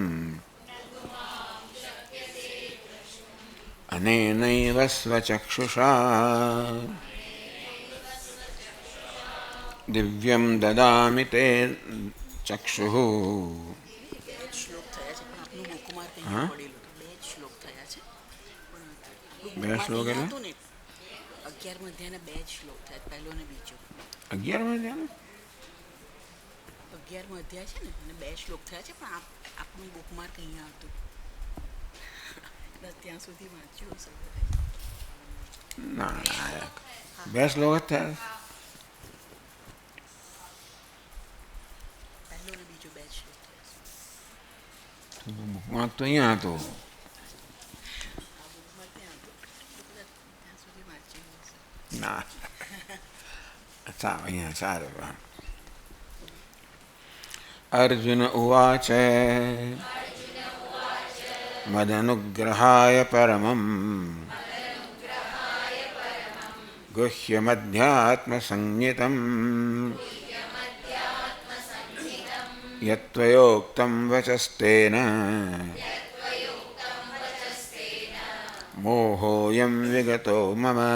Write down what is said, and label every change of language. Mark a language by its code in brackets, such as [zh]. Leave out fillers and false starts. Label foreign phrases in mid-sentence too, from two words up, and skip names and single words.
[sa] अनेनैव स्वचक्षुषा दिव्यं ददामि ते चक्षुः। हाँ? [gu] બે શ્લોક એટલે 11 અધ્યાયના 2 શ્લોક થયા, પહેલો ને બીજો. 11 અધ્યાય 11મો અધ્યાય છે ને, અને 2 શ્લોક થયા છે, પણ આપણું બુકમાર્ક અહીંયા હતું. બસ ત્યાં સુધી વાંચ્યું હશે. ના, 2 શ્લોક જ થયા. પહેલો ને બીજો 2 શ્લોક થયા. બુકમાર્ક તો અહીંયા હતો. ના, અહીંયા સારું. [sa] अर्जुन उवाच मदनुग्रहाय परमं गुह्यमध्यात्मसंज्ञितं यत्त्वयोक्तं वचस्तेन मोहोऽयं विगतो मम